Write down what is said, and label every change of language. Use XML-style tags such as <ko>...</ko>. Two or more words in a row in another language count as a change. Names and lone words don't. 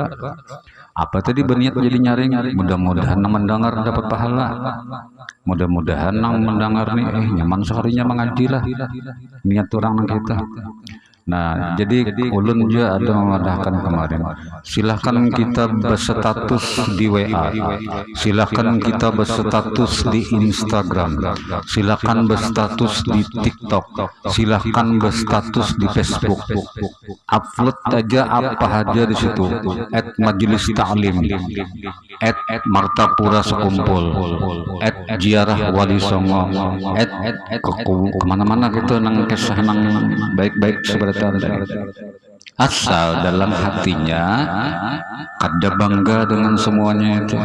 <bjn>Apa tadi berniat jadi nyaring, mudah-mudahan nang mendengar dapat pahala. Mudah-mudahan nang mendengar nih nyaman seharinya mengaji lah. Niat orang nang kita. Nah, jadi ulun juga ada memadahkan kemarin. Silahkan kita berstatus di WA, silahkan kita berstatus di Instagram, silahkan berstatus di TikTok, silahkan berstatus di Facebook. Upload aja apa aja di situ. @majelis ta'lim, @martapura sekumpul, @ziarah wali songo, kemana-mana gitu nang kisah nang baik-baik sebenarnya. Asal dalam hatinya kada bangga dengan semuanya itu.</bjn>